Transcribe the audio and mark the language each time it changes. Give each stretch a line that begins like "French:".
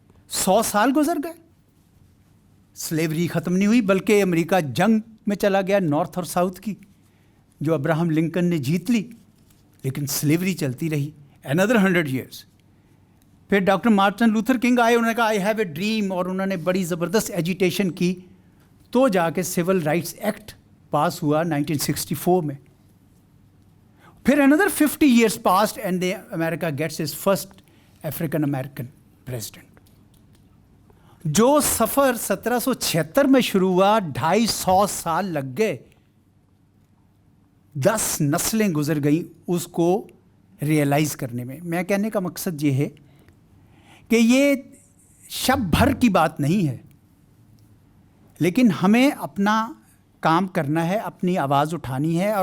Hindi: 100 साल गुजर गए, स्लेवरी ख़त्म नहीं हुई, बल्कि अमेरिका जंग में चला गया नॉर्थ और साउथ की, जो अब्राहम लिंकन ने जीत ली, लेकिन स्लेवरी चलती रही
English: another 100 years.
Hindi: फिर डॉक्टर मार्टिन लूथर किंग आए, उन्होंने कहा
English: I have a dream,
Hindi: और उन्होंने बड़ी ज़बरदस्त एजिटेशन की, तो जाके सिविल राइट्स एक्ट पास हुआ 1964 में.
English: फिर another 50 years passed and America gets its first African American president.
Hindi: जो सफ़र 1776 में शुरू हुआ, 250 साल लग गए, 10 नस्लें गुजर गई उसको रियलाइज़ करने में. मैं कहने का मकसद ये है कि ये शब भर की बात नहीं है, लेकिन हमें अपना काम करना है, अपनी आवाज़ उठानी है.